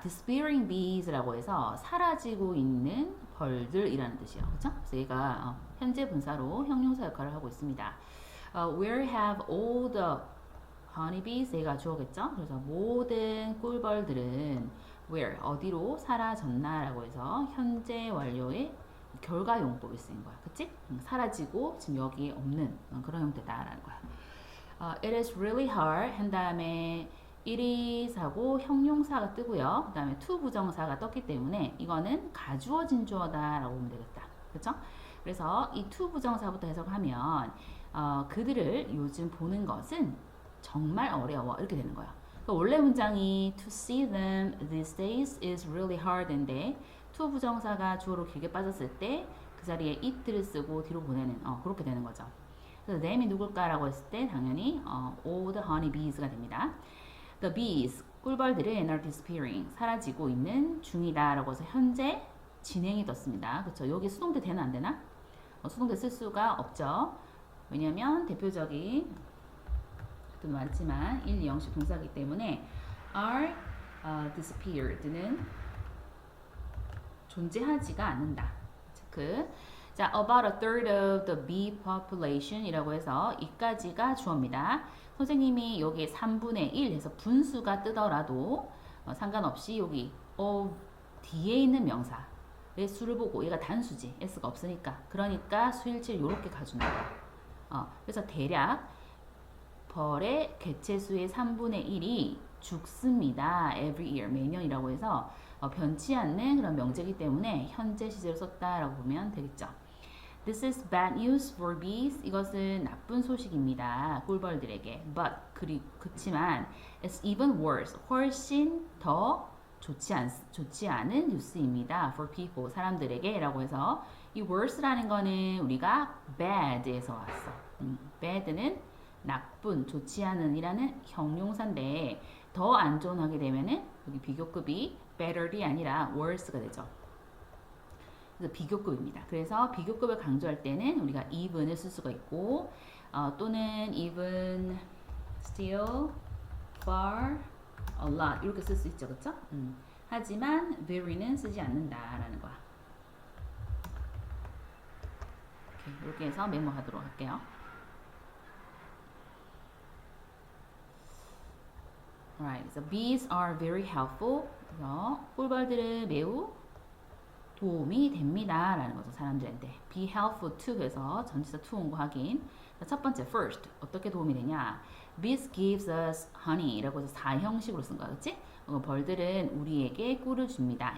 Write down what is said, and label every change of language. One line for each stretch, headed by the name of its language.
English: Disappearing bees
Korean: 라고 해서 사라지고 있는 벌들이라는 뜻이에요. 그렇죠? 그래서 얘가 현재 분사로 형용사 역할을 하고 있습니다.
English: Where have all the honeybees?
Korean: 얘가 주어겠죠? 그래서 모든 꿀벌들은 where 어디로 사라졌나라고 해서 현재 완료의 결과 용법이 쓰인 거야. 그치? 사라지고 지금 여기에 없는 그런 형태다라는 거야.
English: It is really hard
Korean: 한 다음에
English: it is
Korean: 하고 형용사가 뜨고요. 그 다음에 to 부정사가 떴기 때문에 이거는 가주어진 주어다라고 보면 되겠다. 그렇죠? 그래서 이 to 부정사부터 해석하면 그들을 요즘 보는 것은 정말 어려워 이렇게 되는 거야. 그러니까 원래 문장이
English: to see them these days is really hard
Korean: 인데 to 부정사가 주어로 길게 빠졌을 때 그 자리에 it를 쓰고 뒤로 보내는 그렇게 되는 거죠. 그래서 them이 누굴까라고 했을 때 당연히
English: all the honey bees
Korean: 가 됩니다.
English: The bees,
Korean: 꿀벌들은
English: are disappearing,
Korean: 사라지고 있는 중이다라고 해서 현재 진행이 떴습니다. 그렇죠? 여기 수동태 되나 안 되나? 수동태 쓸 수가 없죠. 왜냐하면 대표적인 또 많지만 1, 2형식 동사이기 때문에 are disappeared는 존재하지가 않는다. 체크. 자,
English: about a third of the bee population
Korean: 이라고 해서 이까지가 주어입니다. 선생님이 여기에 3분의 1 해서 분수가 뜨더라도 상관없이 여기 뒤에 있는 명사의 수를 보고 얘가 단수지 s가 없으니까 그러니까 수일치를 이렇게 가주는 거야. 그래서 대략 벌의 개체수의 3분의 1이 죽습니다.
English: every year
Korean: 매년이라고 해서 변치 않는 그런 명제이기 때문에 현재 시제로 썼다라고 보면 되겠죠.
English: This is bad news for bees.
Korean: 이것은 나쁜 소식입니다. 꿀벌들에게.
English: But
Korean: 그치만
English: it's even worse.
Korean: 훨씬 더 좋지 않은 뉴스입니다.
English: For people.
Korean: 사람들에게라고 해서 이 worse라는 거는 우리가 bad에서 왔어. bad는 나쁜, 좋지 않은이라는 형용사인데 더 안 좋은 하게 되면은 여기 비교급이 better이 아니라 worse가 되죠. 그래서 비교급입니다. 그래서 비교급을 강조할 때는 우리가 even을 쓸 수가 있고 또는 even, still, far, a lot 이렇게 쓸 수 있죠. 그쵸? 하지만 very는 쓰지 않는다라는 거야. 이렇게 해서 메모하도록 할게요.
English: Alright, so bees are very helpful.
Korean: 그래서 꿀벌들은 매우 도움이 됩니다. 라는 거죠. 사람들한테.
English: Be helpful to
Korean: 해서 전치사 to 온 거 확인. 자, 첫 번째, first. 어떻게 도움이 되냐?
English: Bees gives us honey.
Korean: 라고 해서 4형식으로 쓴 거야. 그치? 벌들은 우리에게 꿀을 줍니다.